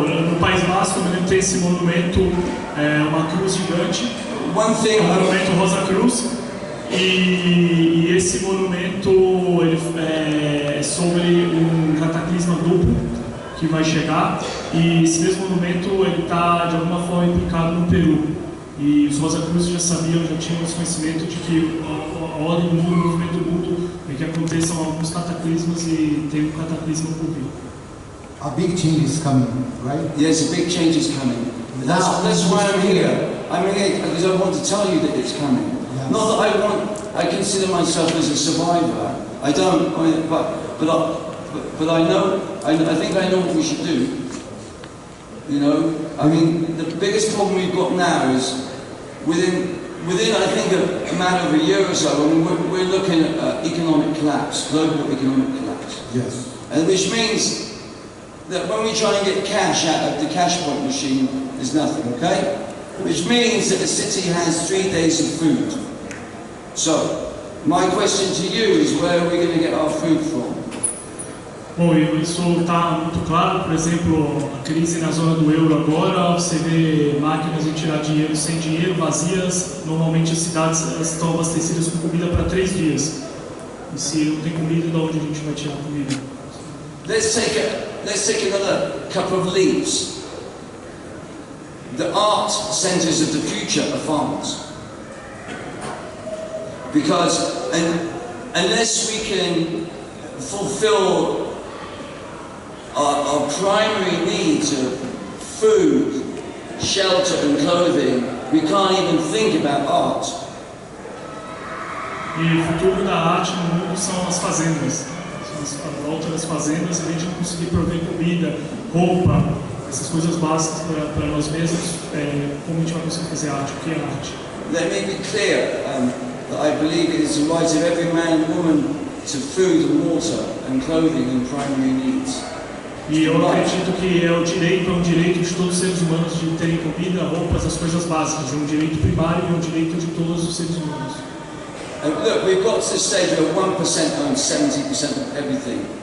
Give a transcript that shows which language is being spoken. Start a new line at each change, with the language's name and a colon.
Portuguese: No País Basco tem esse monumento, uma cruz gigante, o monumento Rosa Cruz, e esse monumento ele é sobre um cataclisma duplo que vai chegar, e esse mesmo monumento ele está de alguma forma implicado no Peru, e os Rosa Cruz já sabiam, já tinham esse conhecimento de que a ordem do mundo, o movimento do mundo, é que aconteçam alguns cataclismas e tem um cataclisma por vir.
English: A big change is coming, right? Yes, a big change is coming. That's why I'm here. I'm here because I want to tell you that it's coming. Yes. Not that I consider myself as a survivor. I don't. But I know. I think I know what we should do. You know. I mean, the biggest problem we've got now is within I think a matter of a year or so. I mean, we're looking at economic collapse, global economic collapse. Yes. And which means that when we try and get cash out of the cash point machine, there's nothing, okay? Which means that the city has 3 days of food. So, my question to you is, where are we going to get our food from?
Portuguese: Bom, isso está muito claro. Por exemplo, a crise na zona do euro agora, você vê máquinas de tirar dinheiro sem dinheiro, vazias. Normalmente as cidades estão abastecidas com comida para 3 dias. E se não tem comida, de onde a gente vai tirar comida?
English: Let's take another couple of leaps. The art centres of the future are farms. Because unless we can fulfill our primary needs of food, shelter and clothing, we can't even think about art.
Portuguese: E o futuro da arte no mundo são as fazendas. A volta das fazendas, a gente não conseguir prover comida, roupa, essas coisas básicas para nós mesmos, como a gente vai conseguir fazer arte? O que é arte?
English: Let me be clear that I believe it is the right of every man and woman to food and water and clothing and primary needs.
Portuguese: E eu acredito que é um direito de todos os seres humanos de terem comida, roupas, as coisas básicas. É um direito primário e é um direito de todos os seres humanos.
English: Look, we've got to the stage where 1% owns 70% of everything.